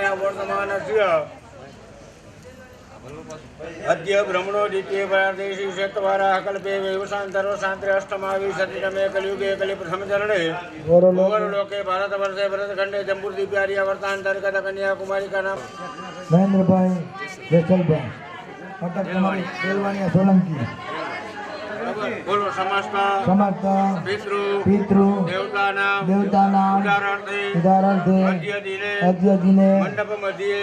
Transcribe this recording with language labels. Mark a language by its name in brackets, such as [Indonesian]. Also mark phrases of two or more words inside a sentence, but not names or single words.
[Sanskrit] वर्तमानस्य अद्य ब्रह्मणो द्वितीय प्रादेशी शतवाराः कल्पे वैवसान्तर्वसान्त्रे अष्टमाविंशतितमे कलियुगे कलिप्रथमचरणे भूवर्लोके भारतवर्षे भरतखण्डे जम्बूद्वीपे आर्यावर्तान्तर्गत कन्याकुमारिका नाम [Gujarati] મહેન્દ્રભાઈ વેસલભાઈ અટક તમારી બેલવાણીયા સોલંકી બોલો સમસ્ત પિતૃ દેવતાના ઉદાહરણાર્થે [Sanskrit] अद्य दिने मण्डप मध्ये